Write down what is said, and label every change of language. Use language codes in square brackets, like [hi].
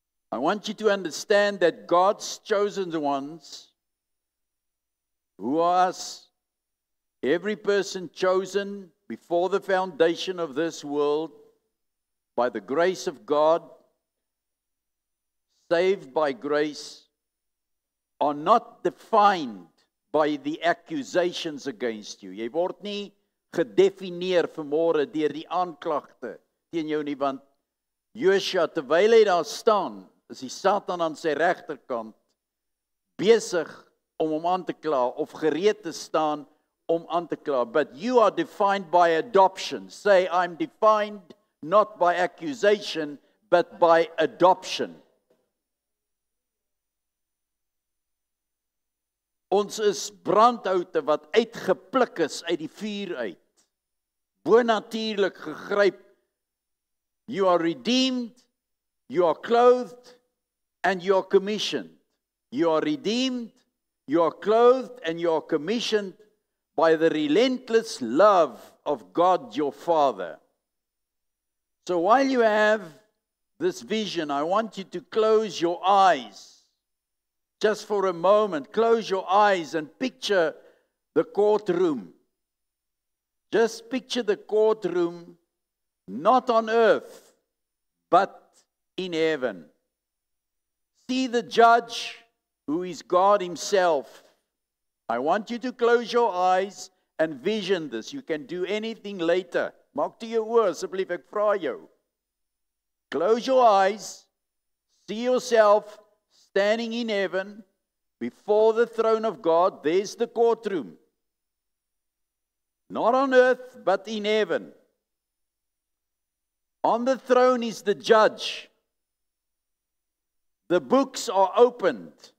[en] I want you to understand that God's chosen ones, who are us, every person chosen before the foundation of this world, by the grace of God, saved by grace, are not defined by the accusations against you. [af] Jy word nie gedefinieer vanmôre deur die aanklagte teen jou nie, want Josua, terwyl hy daar staan, is die Satan aan sy regterkant besig om hom aan te kla, of gereed te staan om aan te kla. [en] But you are defined by adoption. Say, I'm defined not by accusation, but by adoption. [af] Ons is brandhoute wat uitgepluk is uit die vuur uit. Bonatuurlik gegryp. [en] You are redeemed, you are clothed, and you are commissioned. You are redeemed, you are clothed, and you are commissioned by the relentless love of God your Father. So while you have this vision, I want you to close your eyes. Just for a moment, close your eyes and picture the courtroom. Just picture the courtroom, not on earth, but in heaven. See the judge, who is God himself. I want you to close your eyes and vision this. You can do anything later. [af] Maak toe jou oë, asseblief, ek vra jou. [en] Close your eyes. See yourself standing in heaven, before the throne of God. There's the courtroom. Not on earth, but in heaven. On the throne is the judge. The books are opened.